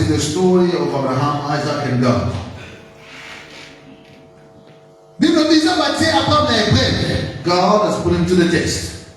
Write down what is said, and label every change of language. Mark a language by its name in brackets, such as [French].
[English] is the story of Abraham, Isaac, and God. [French] Bible dit, Abraham est prêt. [English] God has put him to the test.